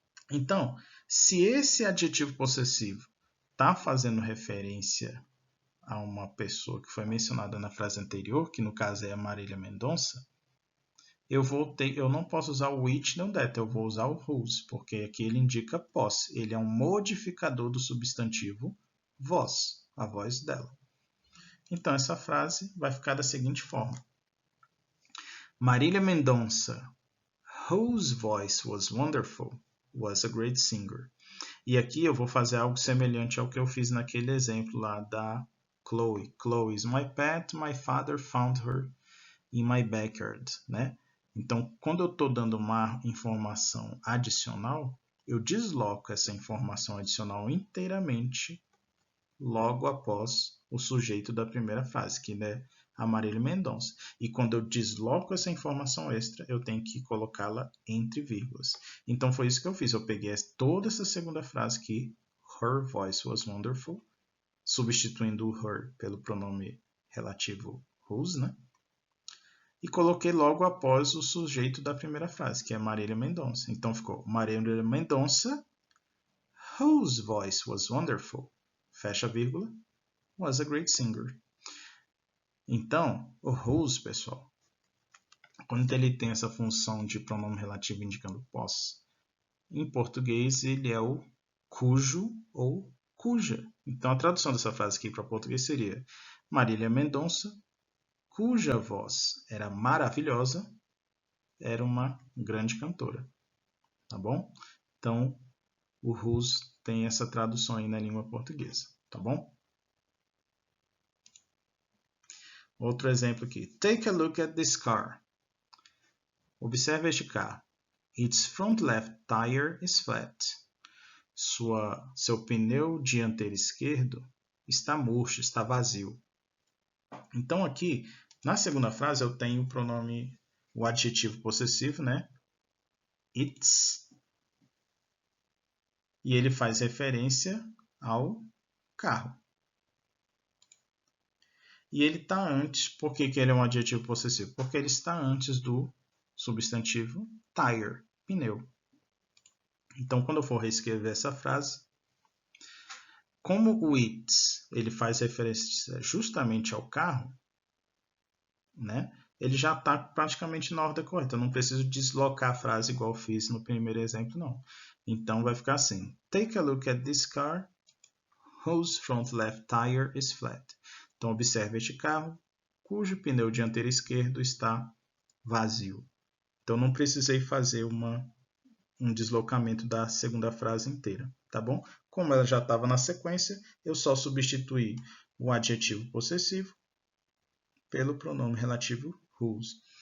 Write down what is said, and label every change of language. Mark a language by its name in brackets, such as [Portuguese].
[Portuguese] Então, se esse adjetivo possessivo está fazendo referência a uma pessoa que foi mencionada na frase anterior, que no caso é a Marília Mendonça, eu não posso usar o which nem o that, eu vou usar o whose, porque aqui ele indica posse. Ele é um modificador do substantivo voz, a voz dela. Então, essa frase vai ficar da seguinte forma. [English] Marília Mendonça, whose voice was wonderful, was a great singer. [Portuguese] E aqui eu vou fazer algo semelhante ao que eu fiz naquele exemplo lá da Chloe. [English] Chloe is my pet, my father found her in my backyard, né? [Portuguese] Então, quando eu estou dando uma informação adicional, eu desloco essa informação adicional inteiramente logo após o sujeito da primeira frase, que é a Marília Mendonça. E quando eu desloco essa informação extra, eu tenho que colocá-la entre vírgulas. Então foi isso que eu fiz. Eu peguei toda essa segunda frase que [English] her voice was wonderful, [Portuguese] substituindo o her pelo pronome relativo whose, né? E coloquei logo após o sujeito da primeira frase, que é Marília Mendonça. Então ficou [English] Marília Mendonça, whose voice was wonderful, [Portuguese] fecha a vírgula, [English] was a great singer. [Portuguese] Então, o whose, pessoal, quando ele tem essa função de pronome relativo indicando posse, em português ele é o cujo ou cuja. Então, a tradução dessa frase aqui para português seria Marília Mendonça, cuja voz era maravilhosa, era uma grande cantora. Tá bom? Então, o whose tem essa tradução aí na língua portuguesa. Tá bom? Outro exemplo aqui. [English] Take a look at this car. [Portuguese] Observe este carro. [English] Its front left tire is flat. [Portuguese] Seu pneu dianteiro esquerdo está murcho, está vazio. Então aqui, na segunda frase, eu tenho o pronome, o adjetivo possessivo, né? Its. E ele faz referência ao carro. E ele está antes, por que ele é um adjetivo possessivo? Porque ele está antes do substantivo tire, pneu. Então, quando eu for reescrever essa frase, como o it ele faz referência justamente ao carro, né? Ele já está praticamente na ordem correta. Eu não preciso deslocar a frase igual eu fiz no primeiro exemplo, não. Então, vai ficar assim. [English] Take a look at this car, whose front left tire is flat. [Portuguese] Então, observe este carro, cujo pneu dianteiro esquerdo está vazio. Então, não precisei fazer um deslocamento da segunda frase inteira, tá bom? Como ela já estava na sequência, eu só substituí o adjetivo possessivo pelo pronome relativo whose.